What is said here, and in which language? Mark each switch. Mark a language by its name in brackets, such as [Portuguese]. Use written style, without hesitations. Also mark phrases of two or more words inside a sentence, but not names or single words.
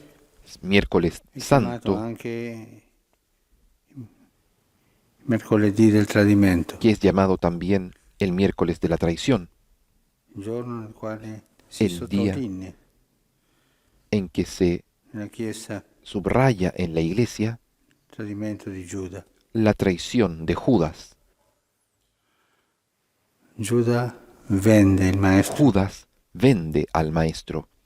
[Spanish] Miércoles [Italian] è chiamato [Spanish] Santo, [Italian] anche mercoledì del tradimento, [Spanish] que es llamado también el miércoles de la traición, [Italian] il giorno nel quale si [Spanish] El día [Italian] sottolinea [Spanish] en que se [Italian] nella Chiesa [Spanish] subraya en la iglesia [Italian] il tradimento di Giuda. [Spanish] la traición de Judas. [Italian] Giuda vende il maestro, [Spanish] Judas vende al maestro.